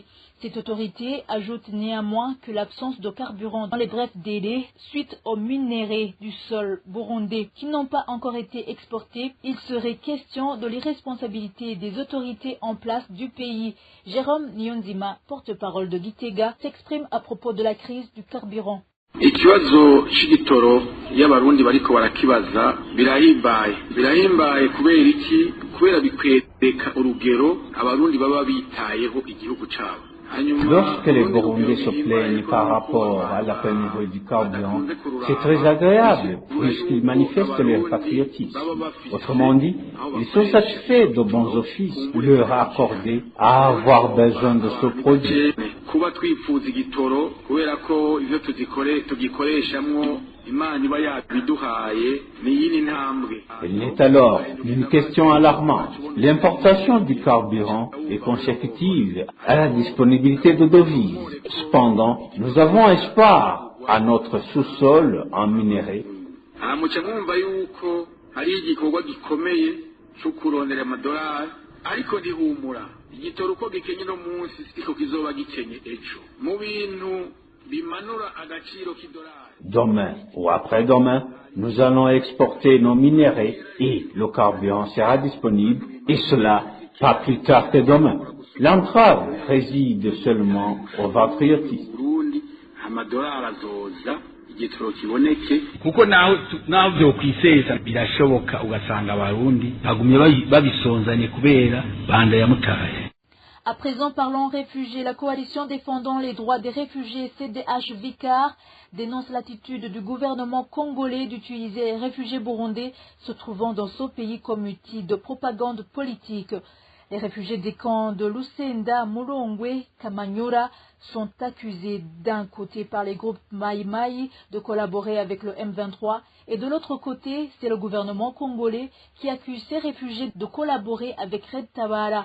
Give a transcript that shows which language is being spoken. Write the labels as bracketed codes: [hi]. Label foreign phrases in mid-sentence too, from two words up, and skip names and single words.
[fr] Cette autorité ajoute néanmoins que l'absence de carburant dans les brefs délais suite aux minerais du sol burundais qui n'ont pas encore été exportés, il serait question de l'irresponsabilité des autorités en place du pays. Jérôme Nyonzima, porte-parole de Gitega, s'exprime à propos de la crise du carburant. [rn] Ikibazo c'igitoro iyo abarundi bariko barakibaza birahimbaye kubera iki kubera bikwereka urugero abarundi baba bitayeho igihugu cabo. [fr] Lorsque les Burundais se plaignent par rapport à la pénurie du carburant, c'est très agréable puisqu'ils manifestent leur patriotisme. Autrement dit, ils sont satisfaits de bons offices leur accordés à avoir besoin de ce produit. [rn] Kuba twifuza igitoro kubera ko ivyo tugikoreshamwo Imana iba yabiduhaye ni yini ntambwe. [fr] Il est alors une question alarmante. L'importation du carburant est consécutive à la disponibilité de devises. Cependant, nous avons espoir à notre sous-sol en minerai. [rn] Muca mwumva yuko hari igikorwa gikomeye cyo kurondera amadolari ariko ndihumura igitoro uko gikenye no munsi siko kizoba gikenye ejo mu bintu bimanura agaciro k'idolari. [fr] Demain ou après-demain, nous allons exporter nos minerais et le carburant sera disponible, et cela pas plus tard que demain. L'entrave réside seulement au patriotisme. [rn] kuko naho byo kwisesa birashoboka ugasanga abarundi bagumye babisonzanye kubera banda ya mutaye. [fr] À présent, parlons réfugiés. La coalition défendant les droits des réfugiés CDH Vicar dénonce l'attitude du gouvernement congolais d'utiliser les réfugiés burundais se trouvant dans ce pays comme outil de propagande politique. Les réfugiés des camps de Lusenda, Mulongwe, Kamanyura sont accusés d'un côté par les groupes Mai Mai de collaborer avec le M23 et de l'autre côté, c'est le gouvernement congolais qui accuse ces réfugiés de collaborer avec Red Tabara.